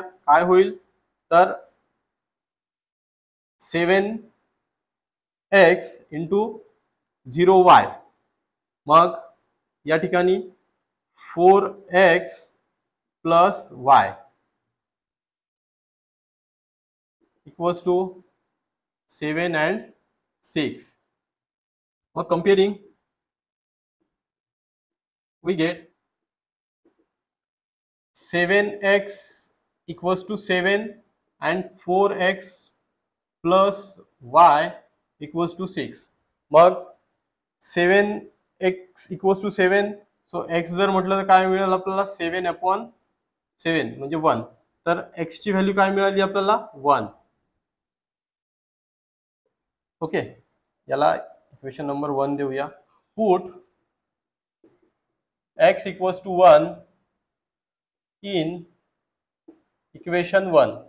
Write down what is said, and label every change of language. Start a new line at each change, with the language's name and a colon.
Marathi: काय होईल तर 7x इंटू 0y. मग या ठिकाणी 4x plus y equals to 7 and 6.
English: मग comparing we get 7x equals to 7 and 4x plus y equals to 6. मग 7x equals to 7.
Marathi: So x जर म्हटलं तर काय मिळेल आपल्याला 7/7 म्हणजे 1. तर x ची व्हॅल्यू काय मिळाली आपल्याला 1.
English: okay,
Marathi: याला इक्वेशन नंबर 1 देऊया.
English: Put x equals to 1 in equation 1.